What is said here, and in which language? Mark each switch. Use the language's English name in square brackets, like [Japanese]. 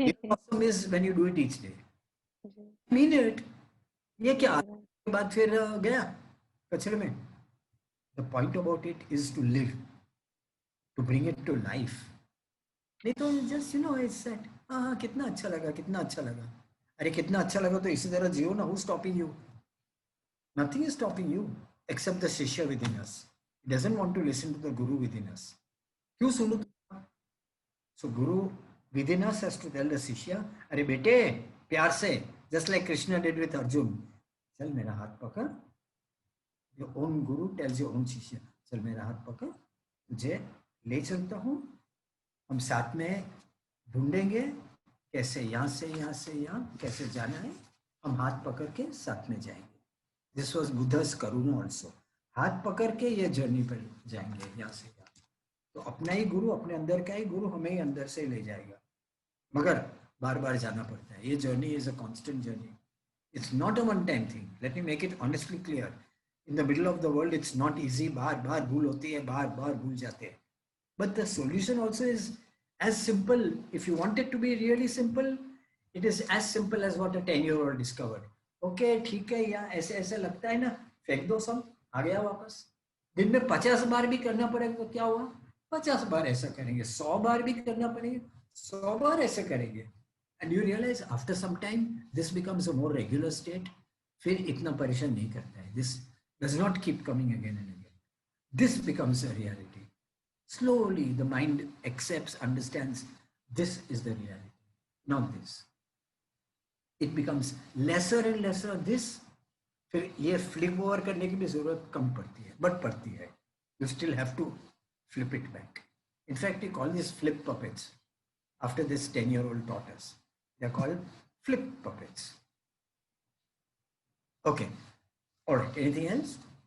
[English] Awesome is when you do it each day. Mean it. [Hindi] ये क्या? के बाद फिर गया कचरे में. [English] The point about it is to live, to bring it to life. [Hindi] नहीं तो [English] just it's that. [Hindi] हाँ कितना अच्छा लगा, कितना अच्छा लगा. अरे कितना अच्छा लगा तो इसी तरह जियो ना. [English] Who's stopping you? Nothing is stopping you except the Shishya within us. He doesn't want to listen to the Guru within us. [Hindi] क्यों सुनो? [English] So Guru within us has to tell the Shishya, [Hindi] अरे बेटे प्यार से, [English] just like Krishna did with Arjun. [Hindi] चल मेरा हाथ पकड़. [English] Your own Guru tells your own Shishya, [Hindi] चल मेरा हाथ पकड़, तुझे ले चलता हूँ. हम साथ में ढूंढेंगे कैसे यहाँ से यहाँ कैसे जाना है. हम हाथ पकड़ के साथ में जाएंगे. [English] This was Buddha's Karuna also. [Hindi] हाथ पकड़ के ये जर्नी पर जाएंगे यहाँ से यहाँ. तो अपना ही गुरु, अपने अंदर का ही गुरु हमें ही अंदर से ले जाएगा, मगर बार बार जाना पड़ता है. ये journey [English] Is a constant journey. It's not a one-time thing. Let me make it honestly clear. In the middle of the world, it's not easy. [Hindi] बार बार भूल होती है, बार बार भूल जाते हैं. [English] But the solution also is as simple. If you want it to be really simple, it is as simple as what a 10-year-old discovered. Okay, [Hindi] ठीक है या ऐसे ऐसे लगता है ना, फेंक दो सब, आ गया वापस. दिन में 50 बार भी करना पड़ेगा तो क्या हुआ? 50 बार ऐसा करेंगे. 100 बार भी करना पड़ेगा, 100 बार ऐसे करेंगे. [English] And you realize after some time this becomes a more regular state. [Hindi] फिर इतना परेशान नहीं करता है. [English] This does not keep coming again and again. This becomes a reality. Slowly the mind accepts, understands this is the reality, not this. It becomes lesser and lesser this. [Hindi] फिर ये [English] flip over [Hindi] करने की भी जरूरत कम पड़ती है, [English] but [Hindi] पड़ती है. [English] You still have to flip it back. In fact, we call these flip puppets after this 10-year-old taught us. They're called flip puppets. Okay. All right. Anything else?